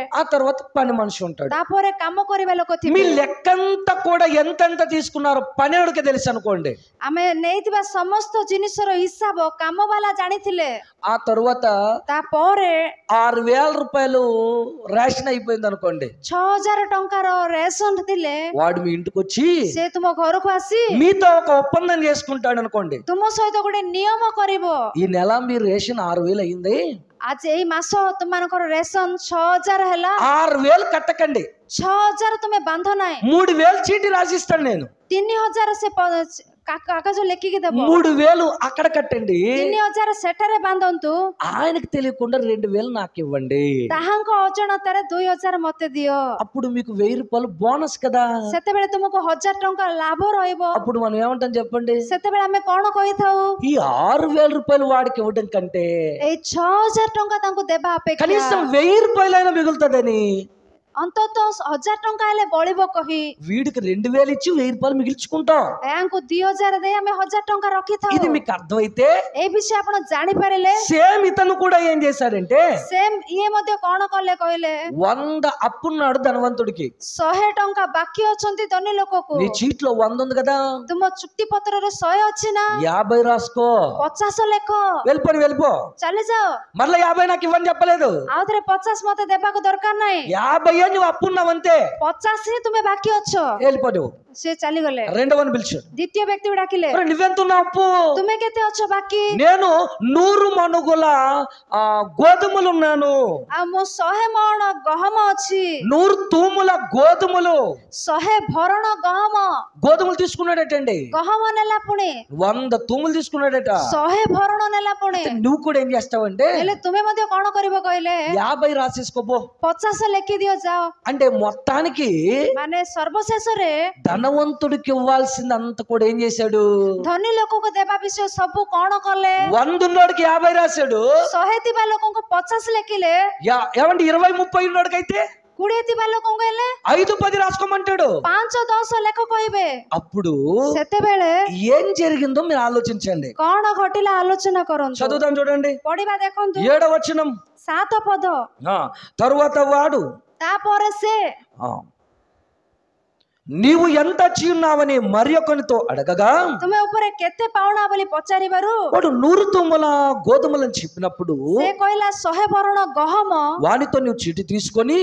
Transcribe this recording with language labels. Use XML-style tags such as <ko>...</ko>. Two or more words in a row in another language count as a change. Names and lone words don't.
<te>ఆ తర్వాత పని మనిషి ఉంటాడు.</te> <or>ତାପରେ କାମ କରିବା ଲୋକ</or> <te>మీ</te> <or>ଥିବେ.</or> <te>లెక్కంతా కూడా ఎంతెంత తీసుకున్నారో పనివాడికి తెలుసు అనుకోండి.</te> <or>ଆମେ ନେଇଥିବା ସମସ୍ତ ଜିନିଷର ହିସାବ କାମବାଲା ଜାଣିଥିଲେ.</or> <te>ఆ తర్వాత</te> <or>ତାପରେ</or> <te>6000 రూపాయలు రేషన్ అయిపోయింది అనుకోండి,</te> <or>6000 ଟଙ୍କାର ରେସନ ଥିଲେ,</or> <te>వాడు మీ ఇంటికి వచ్చి</te> <or>ସେ ତୁମ ଘରକୁ ଆସି</or> <te>మీతో ఒక ఒప్పందం చేసుకుంటాడు అనుకోండి.</te> <or>ତୁମ ସହିତ ଗୋଟେ ନିୟମ କରିବ.</or> <te>ఈ నెల మీ రేషన్ 6000 అయింది,</te> <or>ଆଜି ଏଇ ମାସ ତୁମମାନଙ୍କର ରେସନ 6000 ହେଲା,</or> <te>6000 కట్టకండి,</te> <or>6000 ତୁମେ ବାନ୍ଧ ନାହିଁ,</or> <te>3000 చీటి రాసిస్తాను నేను,</te> <or>3000 ସେ କାଗଜ ଲେଖିକି ଦେବ,</or> <te>3000 అక్కడ కట్టండి,</te> <or>3000 ସେଠାରେ ବାନ୍ଧନ୍ତୁ,</or> <te>ఆయనకు తెలియకుండా 2000 నాకు ఇవ్వండి,</te> <or>ତାହାଙ୍କ ଅଜାଣତାରେ 2000 ମତେ ଦିଅ.</or> <te>అప్పుడు మీకు 1000 రూపాయలు బోనస్ కదా.</te> <or>ସେତେବେଳେ ତୁମକୁ 1000 ଟଙ୍କା ଲାଭ ରହିବ.</or> <te>అప్పుడు మనం ఏమంటాం చెప్పండి?</te> <or>ସେତେବେଳେ ଆମେ କଣ କହିଥାଉ?</or> <te>ఈ 6000 రూపాయలు వాడికి ఇవ్వడం కంటే</te> <or>ଏଇ 6000 ଟଙ୍କା ତାଙ୍କୁ ଦେବା ଅପେକ୍ଷା</or> <te>కనీసం 1000 రూపాయలైనా మిగులుతుందని</te> <or>ଅନ୍ତତଃ 1000 ଟଙ୍କା ହେଲେ ବଳିବ କହି</or> <te>వీడికి 2000 ఇచ్చి 1000 రూపాయలు మిగిల్చుకుంటాం.</te> <or>ଏହାଙ୍କୁ 2000 ଦେଇ ଆମେ 1000 ଟଙ୍କା ରଖିଥାଉ.</or> <te>ఇది మీకు అర్థమైతే</te> <or>এই ବିଷୟ ଆପଣ ଜାଣିପାରିଲେ</or> <te>సేమ్ ఇతను కూడా ఏం చేశాడంటే</te> <or>ସେମ୍ ଇଏ ମଧ୍ୟ କଣ କଲେ କହିଲେ</or> <te>100 అప్పున్నాడు ధనవంతుడికి.</te> <or>100 ଟଙ୍କା ବାକି ଅଛନ୍ତି ଧନୀ ଲୋକକୁ.</or> <te>నీ చీట్లో 100 ఉంది కదా,</te> <or>ତୁମ ଚୁକ୍ତି ପତ୍ରରେ 100 ଅଛି ନା,</or> <te>50 రాసుకో,</te> <or>50 ଲେଖ,</or> <te>వెళ్ళిపో.</te> <or>ଚାଲିଯାଅ.</or> <te>మరలా 50 నాకు ఇవ్వని చెప్పలేదు.</te> <or>ଆଉ ଥରେ 50 ମତେ ଦେବାକୁ ଦରକାର ନାହିଁ.</or> <te>50 నువ్వు అప్పున్నావంతే,</te> <or>50 ହିଁ ତୁମେ ବାକି ଅଛ.</or> <te>వెళ్ళిపో నువ్వు.</te> <or>ସେ ଚାଲିଗଲେ.</or> <te>రెండవని పిలిచాడు.</te> <or>ଦ୍ୱିତୀୟ ବ୍ୟକ୍ତିକୁ ଡାକିଲେ,</or> <te>నువ్వెంత ఉన్నావు అప్పు?</te> <or>ତୁମେ କେତେ ଅଛ ବାକି?</or> <te>నేను 100 మణుగుల గోధుమలు ఉన్నాను.</te> <or>ଆଉ ମୋ 100 ମଣ ଗହମ ଅଛି.</or> <te>100 తూముల గోధుమలు.</te> <or>100 ଭରଣ ଗହମ.</or> <te>గోధుమలు తీసుకున్నాడటండి.</te> <or>ଗହମ ନେଲା ପୁଣି</or> <te>100 తూములు తీసుకున్నాడట.</te> <or>100 ଭରଣ ନେଲା ପୁଣି.</or> <te>నువ్వు కూడా ఏం చేస్తావంటే</te> <or>ହେଲେ ତୁମେ ମଧ୍ୟ କଣ କରିବ କହିଲେ</or> <te>50 రాసేసుకోపో.</te> <or>50 ଲେଖିଦିଅ ଯାଅ.</or> <te>అంటే మొత్తానికి</te> <or>ମାନେ ସର୍ବଶେଷରେ</or> <te>ధనవంతుడికి ఇవ్వాల్సిందంత కూడా ఏం చేశాడు?</te> <or>ଧନୀ ଲୋକକୁ ଦେବା ବିଷୟ ସବୁ କଣ କଲେ?</or> <te>100 ఉన్నోడికి 50 రాశాడు.</te> <or>100 ଥିବା ଲୋକଙ୍କୁ 50 ଲେଖିଲେ.</or> <te>ఏమండి 20 30 ఉన్నోడికైతే</te> <or>20 ଥିବା ଲୋକଙ୍କୁ ହେଲେ</or> <te>5 10 రాసుకోమంటాడు.</te> <or>5 10 ଲେଖ କହିବେ.</or> <te>అప్పుడు</te> <or>ସେତେବେଳେ</or> <te>ఏం జరిగిందో మీరు ఆలోచించండి.</te> <or>କଣ ଘଟିଲା ଆଲୋଚନା କରନ୍ତୁ.</or> <te>చదువుదాం చూడండి.</te> <or>ପଢିବା ଦେଖନ୍ତୁ.</or> <te>7వ వచనం.</te> <or>7 ପଦ.</or> <te>తరువాత వాడు</te> <or>ତାପରେ ସେ</or> <te>నీవు ఎంత చీన్నావని మరి ఒకనితో అడగగా</te> <or>ତୁମେ ଉପରେ କେତେ ପାଉଣା ବୋଲି ପଚାରିବାରୁ</or> <te>వాడు 100 తూముల గోధుమలని చెప్పినప్పుడు</te> <or>ସେ କହିଲା 100 ଭରଣ ଗହମ.</or> <te>వానితో నువ్వు చీటి తీసుకొని</te>